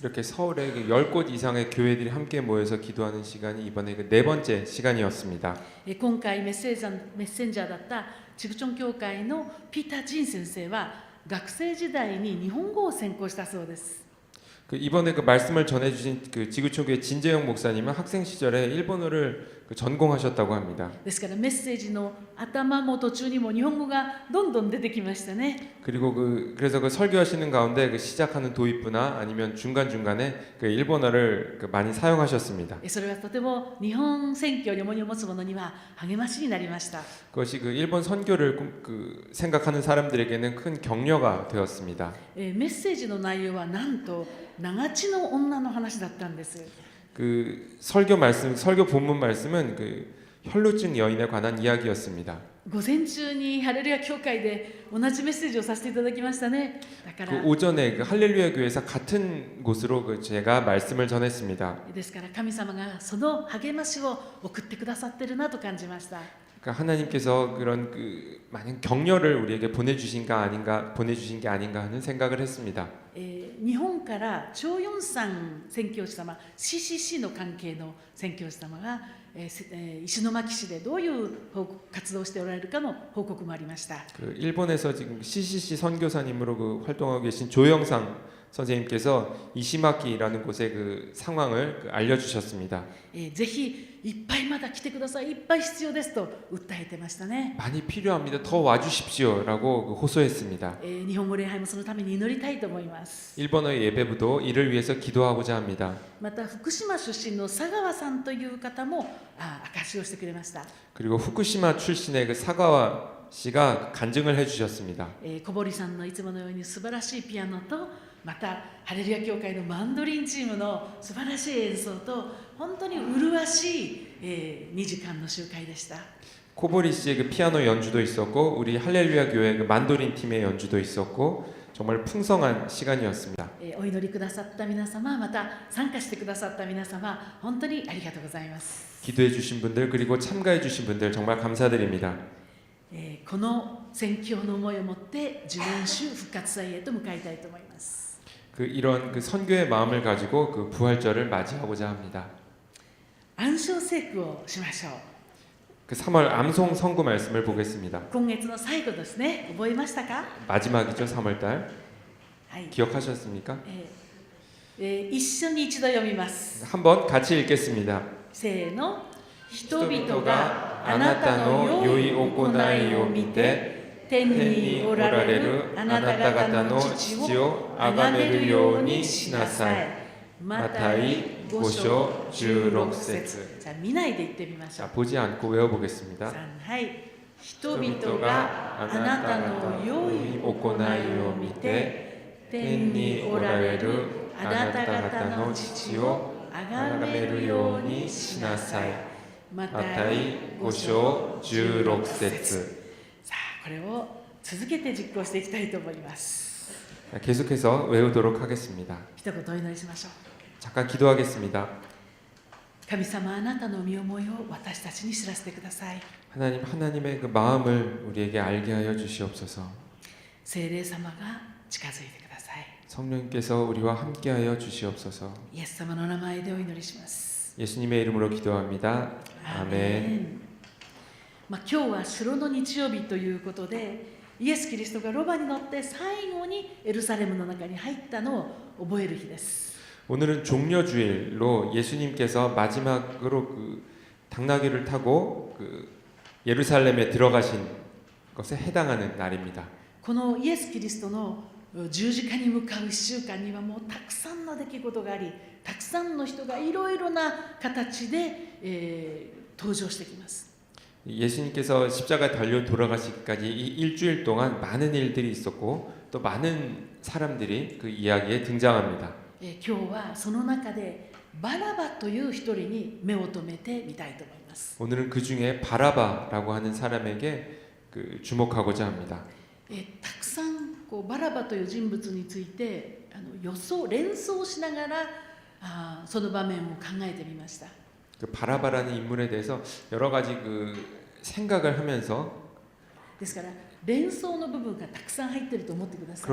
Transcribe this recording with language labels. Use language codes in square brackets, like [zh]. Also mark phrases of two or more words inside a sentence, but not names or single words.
[ko] 이렇게 서울에 10곳 이상의 교회들이 함께 모여서 기도하는 시간이 이번에 그 네 번째 시간이었습니다. [ja] 今回メッセンジャーだったチグチョン教会のピーター・ジン先生は学生時代に日本語を専攻したそうです。 [ko] 그 이번에 그 말씀을 전해주신 그 지구촌교회 진재영 목사님은 학생 시절에 일본어를 그 전공하셨다고 합니다. [ja] ですからメッセージの頭も途中にも日本語がどんどん出てきましたね。 [ko] 그리고 그래서 그 설교하시는 가운데 그 시작하는 도입부나 아니면 중간 중간에 그 일본어를 그 많이 사용하셨습니다. [ja] それはとても日本宣教に重荷を持つ者には励ましになりました。 [ko] 그것이 그 일본 선교를 그 생각하는 사람들에게는 큰 격려가 되었습니다. [ja] メッセージの内容はなんと長地の女の話だったんです。 [ko] 그 설교 본문 말씀은 그 혈루증 여인에 관한 이야기였습니다. [ja] 午前中にハレルヤ教会で同じメッセージをさせていただきましたね。だから [ko] 그 오전에 그 할렐루야 교회에서 같은 곳으로 그 제가 말씀을 전했습니다. [ja] ですから神様がその励ましを送ってくださってるなと感じました。 [ko] 그러니까 하나님께서 그런 그 많은 격려를 우리에게 보내주신 게 아닌가 하는 생각을 했습니다. [ja] 日本からチョ・ヨンサン宣教師様 CCC の関係の宣教師様が、石巻市でどういう活動をしておられるかの報告もありました。 [ko] 그 일본에서 지금 CCC 선교사님으로 그 활동하고 계신 조영상 선생님께서 이시마키라는 곳의 그 상황을 알려주셨습니다. [ja] ぜひいっぱいまだ来てください、いっぱい必要ですと訴えてましたね。 [ko] 많이 필요합니다. 더 와주십시오라고 그 호소했습니다. [ja] 日本語礼拝もそのために祈りたいと思います。 [ko] 일본어의 예배부도 이를 위해서 기도하고자 합니다. [ja] また福島出身の佐川さんという方も証しをしてくれました。 [ko] 그리고 후쿠시마 출신의 그 사가와 씨가 간증을 해주셨습니다. [ja] 小堀さんのいつものように素晴らしいピアノと、またハレルヤ教会のマンドリンチームの素晴らしい演奏と、本当に麗しい、2時間の集会でした。 [ko] 코보리 씨의 그 피아노 연주도 있었고 우리 할렐루야 교회 그 만도린 팀의 연주도 있었고 정말 풍성한 시간이었습니다. [ja] お祈りくださった皆様、また参加してくださった皆様、本当にありがとうございます。 [ko] 기도해 주신 분들 그리고 참가해 주신 분들 정말 감사드립니다. [ja] この宣教の思いを持って受難週復活祭へと向かいたいと思います。 [ko] 그 이런 그 선교의 마음을 가지고 그 부활절을 맞이하고자 합니다. [ja] 暗唱聖句をしましょう。 [ko] 그 3월 암송 선구 말씀을 보겠습니다. [ja] 今月の最後ですね。覚えましたか？ [ko] 마지막이죠, 3월 달. [ja] はい。 [ko] 기억하셨습니까? [ja] 一緒に一度読みます。 [ko] 한번 같이 읽겠습니다. [ja] せーの。人々人々ががあなたあなたの良いの良い行いを見て、天におられるあなた方の父を崇めるようにしなさい。マタイ5章16節。じゃあ見ないで言ってみましょ [ko] 자, [ja] う。 [ko] 보지 않고 외워보겠습니다. [ja] はい。人々があなたの良い行いを見て、天におられるあなた方の父を崇めるようにしなさい。マタイ5章16節。さあ、これを続けて実行していきたいと思います。 [ko] 계속해서 외우도록 하겠습니다. [ja] 一言お祈りしましょう。 [ko] 잠깐 기도하겠습니다. [ja] 神様、あなたの身思いを私たちに知らせてください。 [ko] 하나님, 하나님의 그 마음을 우리에게 알게 하여 주시옵소서. [ja] 聖霊様が近づいてください。 [ko] 성령께서 우리와 함께하여 주시옵소서. [ja] イエス様の名前でお祈りします。 [ko] 예수님의 이름으로 기도합니다. アー 아멘. メン。 [ja] 今日は城の日曜日ということで、イエス・キリストがロバに乗って最後にエルサレムの中に入ったのを覚える日です。 [ko] 오늘은 종려주일로 예수님께서 마지막으로 그 당나귀를 타고 그 예루살렘에 들어가신 것에 해당하는 날입니다. [ja] このイエス・キリストの十字架に向かう1週間にはもうたくさんの出来事があり、たくさんの人がいろいろな形で、登場してきます。 [ko] 예수님께서 십자가에 달려 돌아가시기까지 이 일주일 동안 많은 일들이 있었고 또 많은 사람들이 그 이야기에 등장합니다. [ja] 今日はその中でバラバという一人に目を留めてみたいと思います。 [ko] 오늘은 그 중에 바라바라고 하는 사람에게 그 주목하고자 합니다. [ja] たくさんバラバという人物について連想しながらその場面を考えてみました。 [ko] 그 바라바라는 인물에 대해서 여러 가지 그 생각을 하면서 [ja] ですから連想の部分がたくさん入っていると思ってください。